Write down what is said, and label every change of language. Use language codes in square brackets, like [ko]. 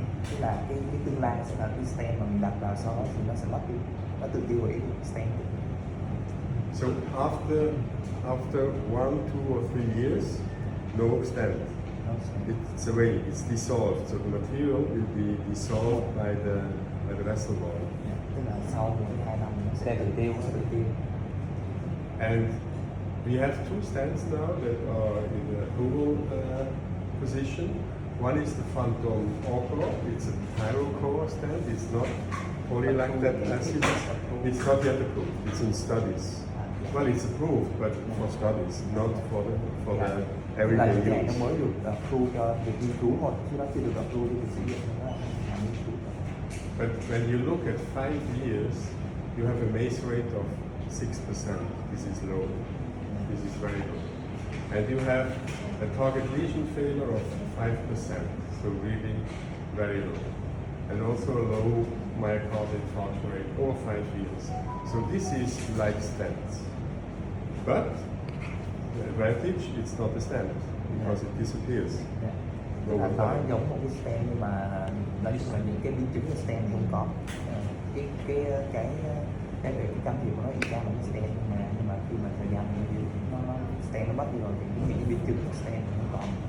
[vi] Tức là cái tương lai sẽ là cái stent mà mình đặt vào sau đó thì nó sẽ mất đi, nó tự tiêu hủy stent. [en] So after 1, 2 or 3 years, no stent. [vi] Nó sẽ [en] It's away, it's dissolved. So the material will be dissolved by the vessel wall. [vi] tức là sau 2 năm nó sẽ tự tiêu, nó sẽ tự tiêu. [en] And we have two stents now that are in the approval position. One is the Phantom Orco. It's a pyrocore stent. It's not polylactate acid. It's not yet approved. It's in studies. Well, it's approved, but for studies, not for the [vi] Tức là [en] everyday [vi] cái này nó [en] use. [vi] mới được approve cho việc nghiên cứu thôi, chứ nó chưa được approve cho việc sử dụng nữa. Nghiên cứu. [en] But when you look at 5 years, you have a MACE rate of 6%. This is low. This is very low. And you have a target lesion failure of 5%, so really very low. And also a low myocardial infarction rate over 5 years. So this is like stents. But the advantage, it's not a stent because it disappears. [vi] Tức là nó giống một cái stent nhưng mà nói chung là những cái biến chứng của stent thì không có. Cái về cái can thiệp của nó y chang là cái stent nhưng mà khi mà thời gian nó stent nó mất đi rồi thì những cái biến chứng của stent nó không còn.